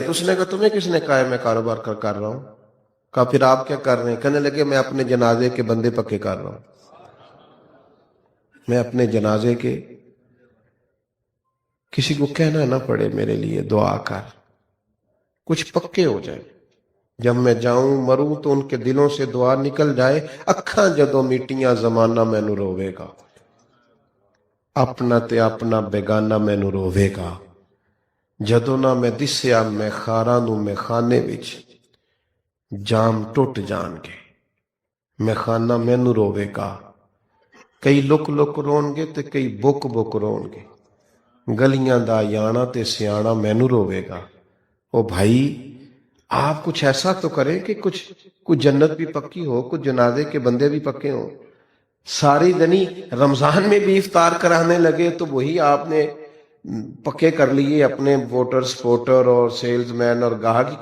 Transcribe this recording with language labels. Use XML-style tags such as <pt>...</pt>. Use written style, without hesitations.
<ur>تو اس نے کہا تمہیں کس نے کہا ہے میں کاروبار کر رہا ہوں؟ کہا پھر آپ کیا کر رہے ہیں؟ کہنے لگے میں اپنے جنازے کے بندے پکے کر رہا ہوں. میں اپنے جنازے کے، کسی کو کہنا نہ پڑے میرے لیے دعا کر، کچھ پکے ہو جائیں. جب میں جاؤں مروں تو ان کے دلوں سے دعا نکل جائے.</ur> <pa>اکھاں جدوں میٹیاں زمانہ مینوں روے گا، اپنا تے اپنا بیگانہ مینوں روے گا. جدوں نہ میں دسیا میں خاراں نوں میں خانے وچ، جام ٹوٹ جان گے میں خانہ مینوں روے گا. کئی لک لک رون گے تے کئی بک بک رون گے، گلیاں دا یانا تے سیانا مینوں روے گا.</pa> <ur>او بھائی آپ کچھ ایسا تو کریں کہ کچھ جنت بھی پکی ہو، کچھ جنازے کے بندے بھی پکے ہوں. ساری دنی رمضان میں بھی افطار کرانے لگے تو وہی آپ نے پکے کر لیے اپنے ووٹر سپورٹر اور سیلز مین اور گاہک.</ur>